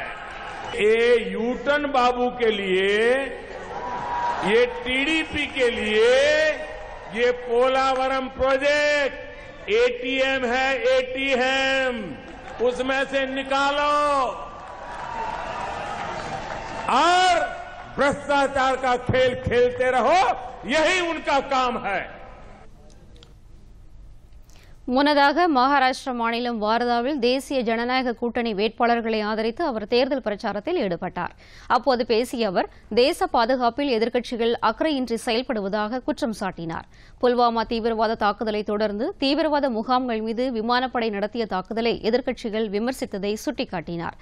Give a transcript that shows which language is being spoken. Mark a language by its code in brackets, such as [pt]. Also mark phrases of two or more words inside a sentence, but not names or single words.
[hi] ये यूटन बाबू के लिए, ये टीडीपी के लिए ये पोलावरम प्रोजेक्ट एटीएम है, एटीएम उसमें से निकालो और भ्रष्टाचार का खेल खेलते रहो, यही उनका काम है। [ta] முன்னதாக மகாராஷ்டிரா மாநிலம் வார்தாவில் தேசிய ஜனநாயக கூட்டணி வேட்பாளர்களை ஆதரித்து அவர் தேர்தல் பிரச்சாரத்தில் ஈடுபட்டார். அப்போது பேசிய அவர் தேச பாதுகாப்பில் எதிர்க்கட்சிகள் அக்கறையின்றி செயல்படுவதாக குற்றம் சாட்டினார். புல்வாமா தீவிரவாத தாக்குதலை தொடர்ந்து தீவிரவாத முகாம்கள் மீது விமானப்படை நடத்திய தாக்குதலை எதிர்க்கட்சிகள் விமர்சித்ததை சுட்டிக்காட்டினார்.